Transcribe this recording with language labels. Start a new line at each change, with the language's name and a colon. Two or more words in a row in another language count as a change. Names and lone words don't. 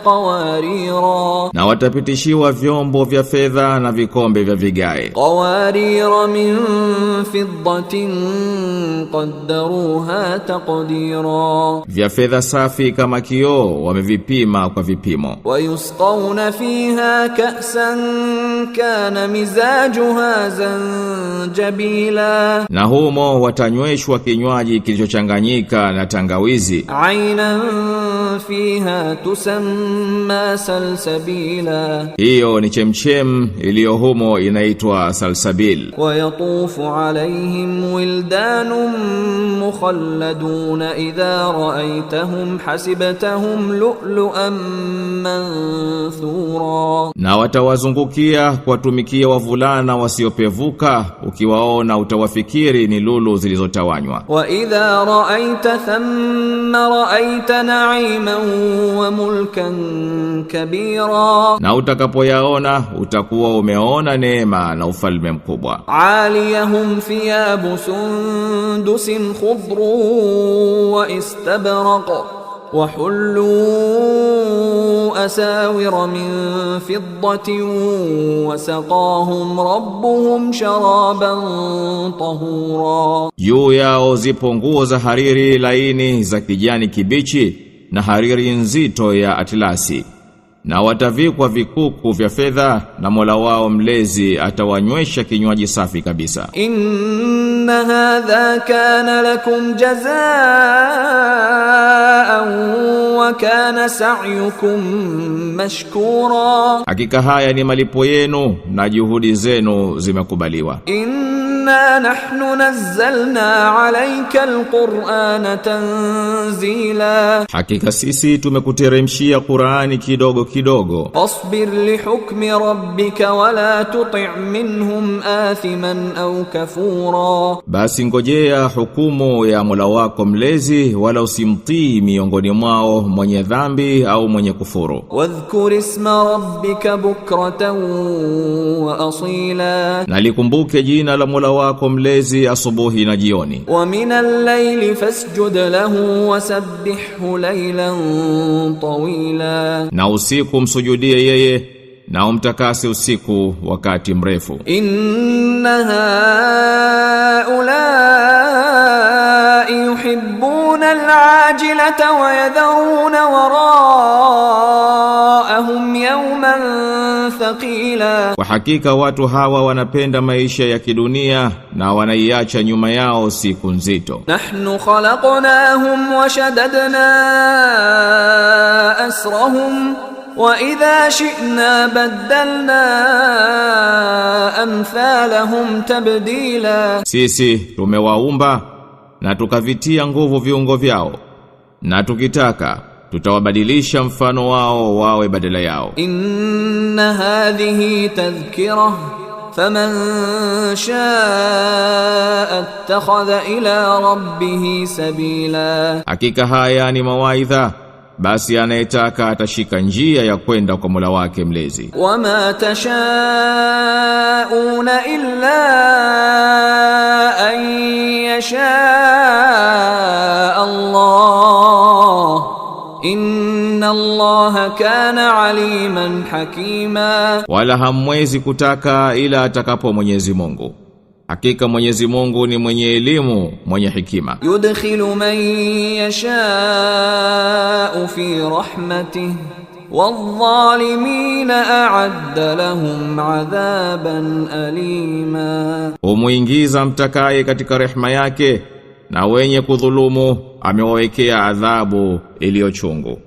Swahili: Na watapitishiwa vyombo vya fedha na vikombe vya vigae.
Arabic: قوارير من فضة قدروها تقديرا,
Swahili: Vya fedha safi kama kioo wamevipima kwa vipimo.
Arabic: ويسقون فيها كأسا كان مزاجها زنجبيلا,
Swahili: Na humo watanyweshwa kinywaji kilichochanganyika na tangawizi.
Arabic: عينا فيها تسمى سلسبيلا,
Swahili: Hiyo ni chemchem iliyo humo inaitwa salsabil.
Arabic: ويطوف عليهم ولدان مخلدون إذا رأيتهم حسبتهم لؤلؤا منثورا,
Swahili: Na watawazungukia kuwatumikia wavulana wasiopevuka, ukiwaona utawafikiri ni lulu zilizotawanywa.
Arabic: وإذا رأيت ثم رأيت نعيما وملكا كبيرا,
Swahili: Na utakapoyaona utakuwa umeona neema na ufalme mkubwa.
Arabic: عاليهم ثياب سندس خضر واستبرق, وحلوا أساور من فضة وسقاهم ربهم شرابا طهورا.
Swahili: Juu yao zipo nguo za hariri laini za kijani kibichi na hariri nzito ya atlasi. Na watavikwa vikuku vya fedha, na Mola wao mlezi atawanywesha kinywaji safi kabisa.
Arabic: إن هذا كان لكم جزاء وكان سعيكم مشكورا,
Swahili: Hakika haya ni malipo yenu na juhudi zenu zimekubaliwa.
Arabic: إنا نحن نزلنا عليك القرآن تنزيلا,
Swahili: Hakika sisi tumekuteremshia Qur'ani kidogo kidogo.
Arabic: فاصبر لحكم ربك ولا تطع منهم آثما أو كفورا,
Swahili: Basi ngojea hukumu ya Mola wako mlezi, wala usimtii miongoni mwao mwenye dhambi au mwenye kufuru.
Arabic: واذكر اسم ربك بكرة وأصيلا,
Swahili: Na likumbuke jina la Mola wako mlezi asubuhi na jioni.
Arabic: ومن الليل فاسجد له وسبحه ليلا طويلا,
Swahili: Na usiku msujudie yeye na umtakase usiku wakati mrefu.
Arabic: إن هؤلاء يحبون العاجلة ويذرون وراءهم يوما ثقيلا,
Swahili: Kwa hakika watu hawa wanapenda maisha ya kidunia na wanaiacha nyuma yao siku nzito.
Arabic: نحن خلقناهم وشددنا أسرهم وإذا شئنا بدلنا أمثالهم تبديلا,
Swahili: Sisi tumewaumba na tukavitia nguvu viungo vyao, na tukitaka tutawabadilisha mfano wao wawe badala yao.
Arabic: إن هذه تذكرة فمن شاء اتخذ إلى ربه سبيلا,
Swahili: Hakika haya ni mawaidha, basi anayetaka atashika njia ya kwenda kwa Mola wake mlezi.
Arabic: وما تشاءون إلا أن يشاء الله, إن الله كان عليما حكيما.
Swahili: Wala hamwezi kutaka ila atakapo Mwenyezi Mungu. Hakika Mwenyezi Mungu ni mwenye elimu, mwenye hikima.
Arabic: يدخل من يشاء في رحمته والظالمين أعد لهم عذابا أليما.
Swahili: Humuingiza mtakaye katika rehema yake, na wenye kudhulumu amewawekea adhabu iliyochungu.